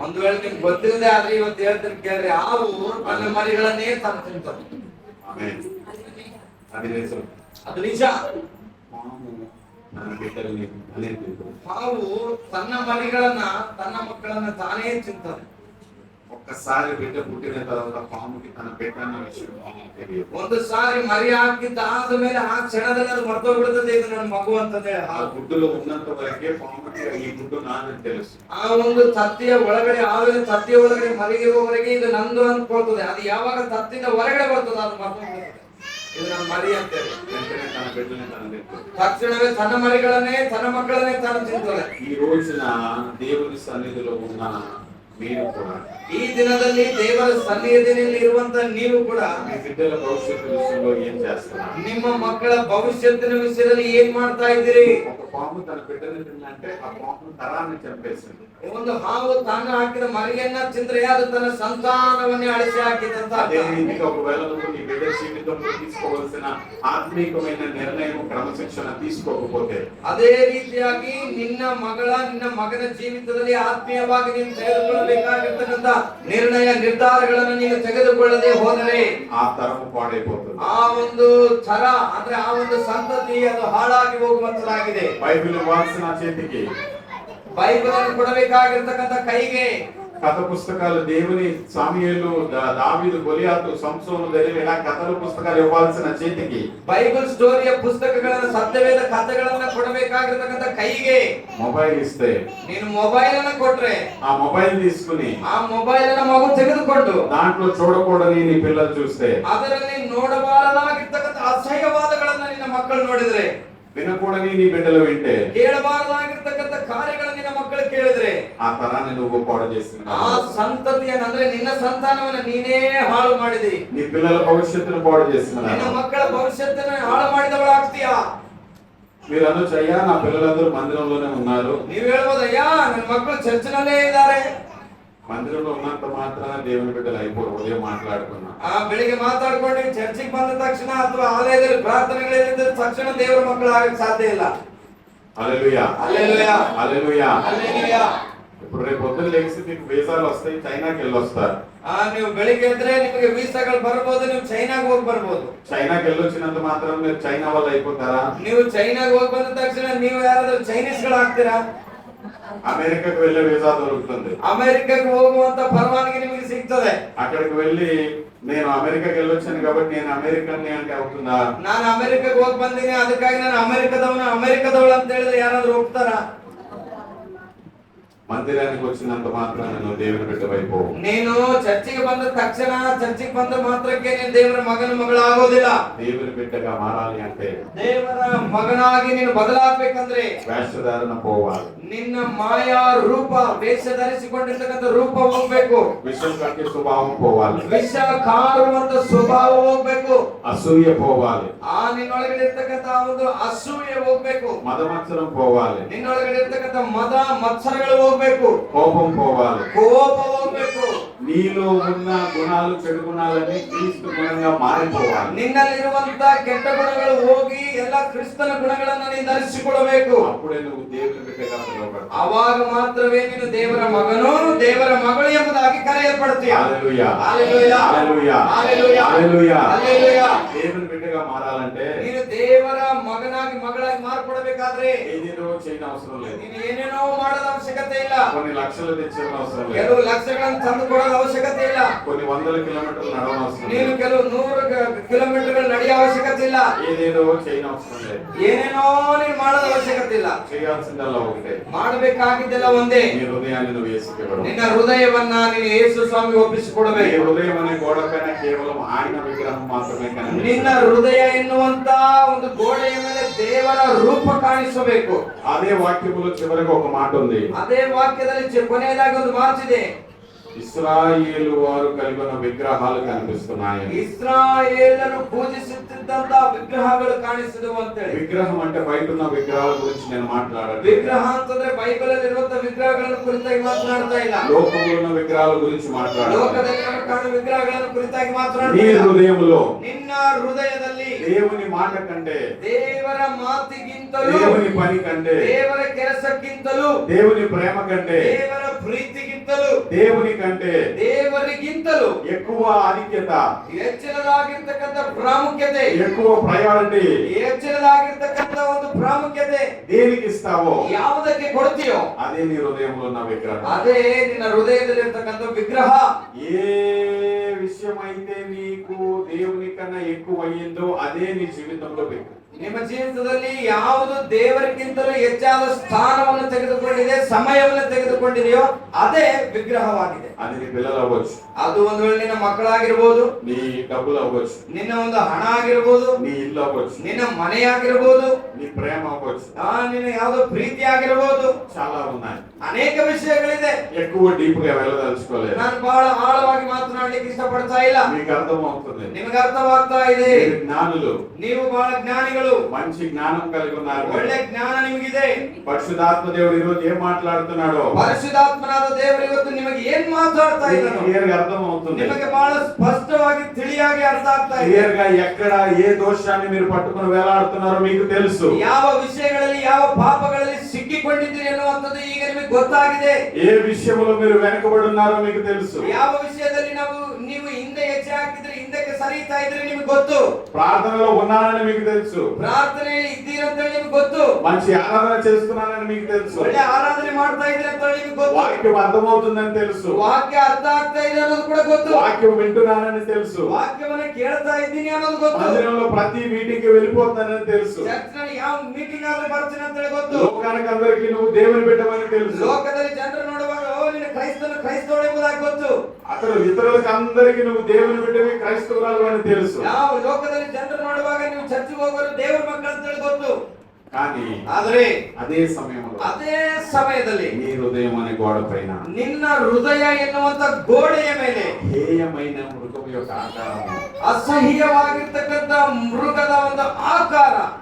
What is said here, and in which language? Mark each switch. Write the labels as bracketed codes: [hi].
[kn] ಒಂದು ವೇಳೆ ನಿಮ್ಗೆ ಗೊತ್ತಿಲ್ಲದೆ ಆದ್ರೆ ಇವತ್ತು ಹೇಳ್ತೀನಿ ಕೇಳ್ರಿ, ಹಾವು ತನ್ನ ಮರಿಗಳನ್ನೇ ತಾನು ತಿಂತದೆ. [te] ఆమేన్. అది నిజం. [kn] ಅದು ನಿಜ. [te] పాము తన బిడ్డల్ని అనేది తింటుంది. [kn] ಹಾವು ತನ್ನ ಮರಿಗಳನ್ನ ತನ್ನ ಮಕ್ಕಳನ್ನ ತಾನೇ ತಿಂತದೆ. [te] ఒక్కసారి బిడ్డ పుట్టిన తర్వాత పాముకి తన బిడ్డ అన్న విషయం తెలియదు. [kn] ಒಂದು ಸಾರಿ ಮರಿ ಹಾಕಿದ್ದ ಆದ್ಮೇಲೆ ಆ ಕ್ಷಣದಲ್ಲಿ ಅದು ಮರ್ತೋಗ್ಬಿಡ್ತದೆ, ಇದು ನನ್ನ ಮಗು ಅಂತಂದ್ರೆ. [te] ఆ గుడ్డులో ఉన్నంత వరకే పాముకి ఈ గుడ్డు నాదని తెలుసు. [kn] ಆ ಒಂದು ತತ್ತಿಯ ಒಳಗಡೆ ಹಾವಿನ ತತ್ತಿಯ ಒಳಗಡೆ ಮರಿಗಿರುವವರೆಗೆ ಇದು ನಂದು ಅಂದ್ಕೊಳ್ತದೆ. ಅದು ಯಾವಾಗ ತತ್ತಿಂದ ಹೊರಗಡೆ ಬರ್ತದೆ ಅದು ಮರ್ತೋಗ್ತದೆ, ಇದು ನನ್ನ ಮರಿ ಅಂತೇಳಿ. [te] వెంటనే తన బిడ్డని తన తింటుంది. [kn] ತಕ್ಷಣವೇ ತನ್ನ ಮರಿಗಳನ್ನೇ ತನ್ನ ಮಕ್ಕಳನ್ನೇ ತಾನು ತಿಂತದೆ. [te] ఈ రోజున దేవుని సన్నిధిలో ఉన్న మీరు కూడా [kn] ಈ ದಿನದಲ್ಲಿ ದೇವರ ಸನ್ನಿಧಿಯಲ್ಲಿ ಇರುವಂತ ನೀವು ಕೂಡ [te] మీ బిడ్డల భవిష్యత్తు విషయంలో ఏం చేస్తున్నారు? [kn] ನಿಮ್ಮ ಮಕ್ಕಳ ಭವಿಷ್ಯತ್ತಿನ ವಿಷಯದಲ್ಲಿ ಏನ್ ಮಾಡ್ತಾ ಇದ್ದೀರಿ? [te] ఒక పాము తన బిడ్డని తిన్నంటే ఆ పాము తరాన్ని చంపేసింది. [kn] ಒಂದು ಹಾವು ತಾನು ಹಾಕಿದ ಮರಿಯನ್ನ ತಿಂದ್ರೆ ಅದು ತನ್ನ ಸಂತಾನವನ್ನೇ ಅಳಿಸಿ ಹಾಕಿದಂತ. [te] అదే రీతిగా ఒకవేళ నువ్వు నీ బిడ్డ జీవితంలో తీసుకోవాల్సిన ఆత్మీయమైన నిర్ణయం క్రమశిక్షణ తీసుకోకపోతే, [kn] ಅದೇ ರೀತಿಯಾಗಿ ನಿನ್ನ ಮಗನ ಜೀವಿತದಲ್ಲಿ ಆತ್ಮೀಯವಾಗಿ ನೀನು ತೆಗೆದುಕೊಳ್ಳಬೇಕಾಗಿರ್ತಕ್ಕಂಥ ನಿರ್ಣಯ ನಿರ್ಧಾರಗಳನ್ನು ನೀನು ತೆಗೆದುಕೊಳ್ಳದೆ ಹೋದರೆ [te] ఆ తరము పాడైపోతుంది. [kn] ಆ ಒಂದು ತರ ಅಂದ್ರೆ ಆ ಒಂದು ಸಂತತಿ ಅದು ಹಾಳಾಗಿ ಹೋಗುವಂತದಾಗಿದೆ. [te] బైబిల్ ఇవ్వాల్సిన చేతికి, [kn] ಬೈಬಲ್ ಅನ್ನು ಕೊಡಬೇಕಾಗಿರ್ತಕ್ಕಂಥ ಕೈಗೆ, [te] కథ పుస్తకాలు దేవుని సాముయేలు, దావీదు, గొలియాతు, సంసోను, దెలీలు ఇలా కథల పుస్తకాలు ఇవ్వాల్సిన చేతికి, [kn] ಬೈಬಲ್ ಸ್ಟೋರಿಯ ಪುಸ್ತಕಗಳನ್ನ ಸತ್ಯವೇದ ಕಥೆಗಳನ್ನ ಕೊಡಬೇಕಾಗಿರ್ತಕ್ಕಂಥ ಕೈಗೆ [te] ಮೊಬೈಲ್ ಇస్తే, [kn] ನೀನು ಮೊಬೈಲ್ ಅನ್ನ ಕೊಟ್ರೆ [te] ఆ మొబైల్ తీసుకుని [kn] ಆ ಮೊಬೈಲ್ ಅನ್ನ ಮಗು ತೆಗೆದುಕೊಂಡು [te] దాంట్లో చూడకూడని నీ పిల్లలు చూస్తే, [kn] ಅದರಲ್ಲಿ ನೋಡಬಾರದಾಗಿರ್ತಕ್ಕಂಥ ಅಸಹ್ಯವಾದಗಳನ್ನ ನಿನ್ನ ಮಕ್ಕಳು ನೋಡಿದ್ರೆ, [te] వినకూడని నీ బిడ్డలు వింటే, [kn] ಕೇಳಬಾರದಾಗಿರ್ತಕ್ಕಂಥ ಕಾರ್ಯಗಳನ್ನ ನಿನ್ನ ಮಕ್ಕಳು ಕೇಳಿದ್ರೆ [te] ఆ తరాన్ని నువ్వు పాడు చేస్తున్నావు. [kn] ಆ ಸಂತತಿಯನ್ನ ಅಂದ್ರೆ ನಿನ್ನ ಸಂತಾನವನ್ನ ನೀನೇ ಹಾಳು ಮಾಡಿದಿ. [te] నీ పిల్లల భవిష్యత్తును పాడు [kn] ನಿನ್ನ [te] చేస్తున్నావు. [kn] ಮಕ್ಕಳ ಭವಿಷ್ಯತ್ತನ್ನ ಹಾಳು ಮಾಡಿದವಳಾಗ್ತೀಯಾ. [te] మీరు అనొచ్చు, అయ్యా నా పిల్లలందరూ మందిరంలోనే ఉన్నారు. [kn] ನೀವ್ ಹೇಳ್ಬೋದಯ್ಯ ನನ್ನ ಮಕ್ಕಳು ಚರ್ಚಿನಲ್ಲೇ ಇದ್ದಾರೆ. [te] మందిరంలో ఉన్నంత మాత్రాన దేవుని బిడ్డలు అయిపోరు. ఉదయం మాట్లాడుకున్నా, [kn] ಬೆಳಿಗ್ಗೆ ಮಾತಾಡ್ಕೊಂಡು ಚರ್ಚಿಗೆ ಬಂದ ತಕ್ಷಣ ಅಥವಾ ಆಲಯದಲ್ಲಿ ಪ್ರಾರ್ಥನೆಗಳಿಂದ ತಕ್ಷಣ ದೇವರ ಮಕ್ಕಳು ಆಗಕ್ಕೆ ಸಾಧ್ಯ ಇಲ್ಲ. [te] హల్లెలూయా, హల్లెలూయా, హల్లెలూయా. [kn] ಹಲ್ಲೆಲೂಯಾ. [te] ఇప్పుడు రేపు పొద్దున్న లేచి మీకు వీసాలు వస్తాయి, చైనాకి వెళ్ళొస్తారు. [kn] ನೀವು ಬೆಳಿಗ್ಗೆ ಎದ್ರೆ ನಿಮಗೆ ವೀಸಾಗಳು ಬರ್ಬೋದು, ನೀವು ಚೈನಾಗೆ ಹೋಗಿ ಬರ್ಬೋದು. [te] చైనాకి వెళ్ళొచ్చినంత మాత్రం మీరు చైనా వాళ్ళు అయిపోతారా? [kn] ನೀವು ಚೈನಾಗೆ ಹೋಗಿ ಬಂದ ತಕ್ಷಣ ನೀವು ಯಾರಾದ್ರೂ ಚೈನೀಸ್ ಗಳು ಆಗ್ತೀರಾ? [te] అమెరికాకు వెళ్ళే వీసా దొరుకుతుంది. [kn] ಅಮೆರಿಕಕ್ಕೆ ಹೋಗುವಂತ ಪರವಾನಗಿ ನಿಮಗೆ ಸಿಗ್ತದೆ. [te] అక్కడికి వెళ్ళి నేను అమెరికాకి వెళ్ళొచ్చాను కాబట్టి నేను అమెరికన్ అంటే అవుతుందా? [kn] ನಾನು ಅಮೆರಿಕಕ್ಕೆ ಹೋಗಿ ಬಂದೀನಿ ಅದಕ್ಕಾಗಿ ನಾನು ಅಮೆರಿಕದವಳು ಅಂತ ಹೇಳಿದ್ರೆ ಯಾರಾದ್ರೂ ಹೋಗ್ತಾರಾ? [te] మందిరానికి వచ్చినంత మాత్రాన నువ్వు దేవుని బిడ్డవైపోవు. [kn] ನೀನು ಚರ್ಚಿಗೆ ಬಂದ ತಕ್ಷಣ ಚರ್ಚಿಗೆ ಬಂದ ಮಾತ್ರಕ್ಕೆ ನೀನು ದೇವರ ಮಗಳು ಆಗೋದಿಲ್ಲ. [te] దేవుని బిడ్డగా మారాలి అంటే [kn] ದೇವರ ಮಗನಾಗಿ ನೀನು ಬದಲಾಗಬೇಕಂದ್ರೆ [te] వేషధారణ పోవాలి. [kn] ನಿನ್ನ ಮಾಯಾ ರೂಪ, ವೇಷ ಧರಿಸಿಕೊಂಡಿರ್ತಕ್ಕಂಥ ರೂಪ ಹೋಗ್ಬೇಕು. [te] విషం కట్టే స్వభావం పోవాలి. [kn] ವಿಷ ಕಾರುವಂತ ಸ್ವಭಾವ ಹೋಗ್ಬೇಕು. [te] అసూయ పోవాలి. [kn] ಆ ನಿನ್ನೊಳಗಡೆ ಇರ್ತಕ್ಕಂಥ ಒಂದು ಅಸೂಯೆ ಹೋಗ್ಬೇಕು. [te] మదమత్సరం పోవాలి. [kn] ನಿನ್ನೊಳಗಡೆ ಇರ್ತಕ್ಕಂಥ ಮದ ಮತ್ಸರಗಳು ಹೋಗ್ಬೇಕು. [te] కోపం పోవాలి. [kn] ಕೋಪ ಹೋಗ್ಬೇಕು. [te] నీలో ఉన్న గుణాలు చెడు గుణాలన్నీ క్రీస్తు గుణంగా మారిపోవాలి. [kn] ನಿನ್ನಲ್ಲಿರುವಂತ ಕೆಟ್ಟ ಗುಣಗಳು ಹೋಗಿ ಎಲ್ಲ ಕ್ರಿಸ್ತನ ಗುಣಗಳನ್ನು ನೀನು ಧರಿಸಿಕೊಳ್ಳಬೇಕು. [te] అప్పుడే నువ్వు దేవుని బిడ్డగా పిలువబడతావు. [kn] ಆವಾಗ ಮಾತ್ರವೇ ನೀನು ದೇವರ ಮಗನು ದೇವರ ಮಗಳು ಎಂಬುದಾಗಿ ಕರೆಯಲ್ಪಡ್ತೀಯ. [te] హల్లెలూయా హల్లెలూయా హల్లెలూయా హల్లెలూయా హల్లెలూయా. హల్లెలూయా. దేవుని బిడ్డగా మారాలంటే [kn] ನೀನು ದೇವರ ಮಗನಾಗಿ ಮಗಳಾಗಿ ಮಾರ್ಪಡಬೇಕಾದ್ರೆ [te] ఏదేదో చేయని అవసరం లేదు. [kn] ನೀನು ಏನೇನೋ ಮಾಡೋದ ಅವಶ್ಯಕತೆ ಇಲ್ಲ. [te] కొన్ని లక్షలు తెచ్చిన అవసరం లేదు. [kn] ಕೆಲವು ಲಕ್ಷಗಳನ್ನು ತಂದು ಕೊಡೋದ ಅವಶ್ಯಕತೆ ಇಲ್ಲ. [te] కొన్ని వందల కిలోమీటర్లు నడవని అవసరం [kn] ನೀನು [te] లేదు. [kn] ಕೆಲವು 100 ಕಿಲೋಮೀಟರ್ಗಳು ನಡೆಯ ಅವಶ್ಯಕತೆ ಇಲ್ಲ. [te] ఏదేదో చేయని అవసరం లేదు. [kn] ಏನೇನೋ ನೀನು ಮಾಡೋದ ಅವಶ್ಯಕತೆ ಇಲ್ಲ. [te] చేయాల్సిందల్లా ఒకటే, [kn] ಮಾಡಬೇಕಾಗಿದ್ದೆಲ್ಲ ಒಂದೇ. [te] నీ హృదయాన్ని నువ్వు యేసుకి ఇవ్వడం. [kn] ನಿನ್ನ ಹೃದಯವನ್ನ ನೀನು ಯೇಸು ಸ್ವಾಮಿಗೆ [te] నీ [kn] ಒಪ್ಪಿಸಿಕೊಡಬೇಕು. [te] హృదయం అనే గోడ పైన కేవలం ఆయన విగ్రహం మాత్రమే కనిపిస్తుంది. [kn] ನಿನ್ನ ಹೃದಯ ಎನ್ನುವಂತ ಒಂದು ಗೋಡೆಯ ಮೇಲೆ ದೇವರ ರೂಪ ಕಾಣಿಸಬೇಕು. [te] అదే వాక్యములో చివరికి ఒక మాట ఉంది. [kn] ಅದೇ ವಾಕ್ಯದಲ್ಲಿ ಕೊನೆಯದಾಗಿ ಒಂದು ಮಾತಿದೆ. [te] ఇశ్రాయేలు వారు కలిగి ఉన్న విగ్రహాలు కనిపిస్తున్నాయి. [kn] ಇಸ್ರಾಯೇಲರು ಪೂಜಿಸುತ್ತಿದ್ದಂತ ವಿಗ್ರಹಗಳು ಕಾಣಿಸಿದವು ಅಂತೇಳಿ. [te] విగ్రహం అంటే బయట ఉన్న విగ్రహాల గురించి నేను మాట్లాడలేదు. [kn] ವಿಗ್ರಹ ಅಂತಂದ್ರೆ ಬೈಬಲ್ ಅಲ್ಲಿ ಇರುವಂತ ವಿಗ್ರಹಗಳನ್ನು ಕುರಿತಾಗಿ ಮಾತನಾಡ್ತಾ ಇಲ್ಲ. [te] లోకంలో ఉన్న విగ్రహాల గురించి మాట్లాడాలి. [kn] ಲೋಕದಲ್ಲಿ ನಮಗೆ ಕಾಣುವ ವಿಗ್ರಹಗಳನ್ನು ಕುರಿತಾಗಿ [te] నీ [kn] ಮಾತನಾಡ್ತಾ ಇಲ್ಲ. [te] హృదయంలో [kn] ನಿನ್ನ ಹೃದಯದಲ್ಲಿ [te] దేవుని మాట కంటే, [kn] ದೇವರ ಮಾತಿಗಿಂತಲೂ, [te] దేవుని పని కంటే, [kn] ದೇವರ ಕೆಲಸಕ್ಕಿಂತಲೂ, [te] దేవుని ప్రేమ కంటే, [kn] ದೇವರ ಪ್ರೀತಿಗಿಂತಲೂ, [te] దేవుని కంటే [kn] ದೇವರಿಗಿಂತಲೂ [te] ఎక్కువ ఆధిక్యత, [kn] ಹೆಚ್ಚಿನದಾಗಿರ್ತಕ್ಕಂಥ ಪ್ರಾಮುಖ್ಯತೆ, [te] ఎక్కువ ప్రయారిటీ [kn] ಹೆಚ್ಚಿನದಾಗಿರ್ತಕ್ಕಂಥ ಒಂದು ಪ್ರಾಮುಖ್ಯತೆ [te] దేనికి ఇస్తావో [kn] ಯಾವುದಕ್ಕೆ ಕೊಡ್ತೀಯೋ [te] అదే నీ హృదయంలో ఉన్న విగ్రహం. [kn] ಅದೇ ನಿನ್ನ ಹೃದಯದಲ್ಲಿರ್ತಕ್ಕಂಥ ವಿಗ್ರಹ. [te] ఏ విషయం అయితే నీకు దేవుని కన్నా ఎక్కువ అయ్యిందో అదే నీ జీవితంలో విగ్రహం. [kn] ನಿಮ್ಮ ಜೀವಿತದಲ್ಲಿ ಯಾವುದು ದೇವರಿಗಿಂತಲೂ ಹೆಚ್ಚಾದ ಸ್ಥಾನವನ್ನು ತೆಗೆದುಕೊಂಡಿದೆ, ಸಮಯವನ್ನು ತೆಗೆದುಕೊಂಡಿದೆಯೋ ಅದೇ ವಿಗ್ರಹವಾಗಿದೆ. [te] అది నీ పిల్లలు అవ్వచ్చు, [kn] ಅದು ಒಂದು ವೇಳೆ ನಿನ್ನ ಮಕ್ಕಳಾಗಿರ್ಬೋದು, [te] నీ డబ్బులు అవ్వచ్చు, [kn] ನಿನ್ನ ಒಂದು ಹಣ ಆಗಿರ್ಬೋದು, [te] నీ ఇల్లు అవ్వచ్చు, [kn] ನಿನ್ನ ಮನೆಯಾಗಿರ್ಬೋದು, [te] నీ ప్రేమ అవ్వచ్చు. [kn] ನಿನ್ನ ಯಾವುದೋ ಪ್ರೀತಿ ಆಗಿರ್ಬೋದು. [te] చాలా ఉన్నాయి. [kn] ಅನೇಕ ವಿಷಯಗಳಿದೆ. [te] ఎక్కువ డీప్ గా వెళ్ళదలుచుకోలేదు. [kn] ನಾನು ಬಹಳ ಆಳವಾಗಿ ಮಾತನಾಡಲಿಕ್ಕೆ ಇಷ್ಟಪಡ್ತಾ ಇಲ್ಲ. [te] మీకు అర్థం అవుతుంది. [kn] ನಿಮಗೆ ಅರ್ಥವಾಗ್ತಾ ಇದೆ. [te] మీరు జ్ఞానులు, [kn] ನೀವು ಬಹಳ ಜ್ಞಾನಿಗಳು, [te] మంచి జ్ఞానం కలిగి ఉన్నారు. [kn] ಒಳ್ಳೆ ಜ್ಞಾನ ನಿಮಗಿದೆ. [te] పరిశుద్ధాత్మ దేవుడు ఈరోజు ఏం మాట్లాడుతున్నాడో [kn] ಪರಿಶುದ್ಧಾತ್ಮನಾದ ದೇವರು ಇವತ್ತು ನಿಮಗೆ ಏನ್ ಮಾತಾಡ್ತಾ ಇದ್ದಾನೋ [te] క్లియర్ గా అర్థం అవుతుంది. [kn] ನಿಮಗೆ ಬಹಳ ಸ್ಪಷ್ಟವಾಗಿ ತಿಳಿಯಾಗಿ ಅರ್ಥ ಆಗ್ತಾ ಇದೆ. [te] క్లియర్ గా ఎక్కడ ఏ దోషాన్ని మీరు పట్టుకుని వేలాడుతున్నారో మీకు తెలుసు. [kn] ಯಾವ ವಿಷಯಗಳಲ್ಲಿ ಯಾವ ಪಾಪಗಳಲ್ಲಿ ಸಿಕ್ಕಿಕೊಂಡಿದ್ದೀರಿ ಅನ್ನುವಂಥದ್ದು ಈಗ ನಿಮಗೆ ಗೊತ್ತಾಗಿದೆ. [te] ఏ విషయంలో మీరు వెనకబడి ఉన్నారో మీకు తెలుసు. [kn] ಯಾವ ವಿಷಯದಲ್ಲಿ ನೀವು ಹಿಂದೆ ಹೆಜ್ಜೆ ಹಾಕಿದ್ರೆ ಹಿಂದಕ್ಕೆ ಸರಿತಾ ಇದ್ರೆ ನಿಮಗೆ ಗೊತ್ತು. [te] ప్రార్థనలో ఉన్నానని మీకు తెలుసు. [kn] ಪ್ರಾರ್ಥನೆಯಲ್ಲಿ ಇದ್ದೀರಂತ ನಿಮಗೆ ಗೊತ್ತು. [te] మంచి ఆరాధన చేస్తున్నానని మీకు తెలుసు. [kn] ಒಳ್ಳೆ ಆರಾಧನೆ ಮಾಡ್ತಾ ಇದ್ದೀರಿ ಅಂತ ನಿಮಗೆ ಗೊತ್ತು. [te] వాక్యం అర్థమవుతుందని తెలుసు. [kn] ವಾಕ್ಯ ಅರ್ಥ ಆಗ್ತಾ ಇದೆ ಅನ್ನೋದು ಕೂಡ ಗೊತ್ತು. [te] వాక్యం వింటున్నానని తెలుసు. [kn] ವಾಕ್ಯವನ್ನ ಕೇಳ್ತಾ ಇದ್ದೀನಿ ಅನ್ನೋದು ಗೊತ್ತು. [te] మందిరంలో ప్రతి మీటింగ్ కి వెళ్ళిపోతున్నానని తెలుసు. [kn] ಚರ್ಚ್ನಲ್ಲಿ ಯಾವ ಮೀಟಿಂಗ್ ಆದ್ರೆ ಬರ್ತೀನಿ ಅಂತ ಹೇಳಿ ಗೊತ್ತು. [te] లోకానికి అందరికీ నువ్వు దేవుని బిడ్డవని తెలుసు. [kn] ಲೋಕದಲ್ಲಿ ಜನರು ನೋಡುವಾಗ ಓ ನಿನ್ನ ಕ್ರೈಸ್ತವಳು ಎಂಬುದಾಗಿ ಗೊತ್ತು. [te] అతను ఇతరులకు అందరికీ నువ్వు దేవుని బిడ్డవి, క్రైస్తవురాలు అని తెలుసు. [kn] ಯಾವ ಲೋಕದಲ್ಲಿ ಜನರು ನೋಡುವಾಗ ನೀವು ಚರ್ಚಿಗೆ ಹೋಗೋರು ದೇವರ ಮಕ್ಕಳು ಅಂತ ಹೇಳಿ ಗೊತ್ತು. [te] కానీ [kn] ಆದ್ರೆ [te] అదే సమయంలో [kn] ಅದೇ ಸಮಯದಲ್ಲಿ [te] నీ హృదయం అనే గోడ పైన [kn] ನಿನ್ನ ಹೃದಯ ಎನ್ನುವಂತ ಗೋಡೆಯ ಮೇಲೆ [te] హేయమైన మృగం యొక్క ఆకారము [kn] ಅಸಹ್ಯವಾಗಿರ್ತಕ್ಕಂಥ ಮೃಗದ ಒಂದು ಆಕಾರ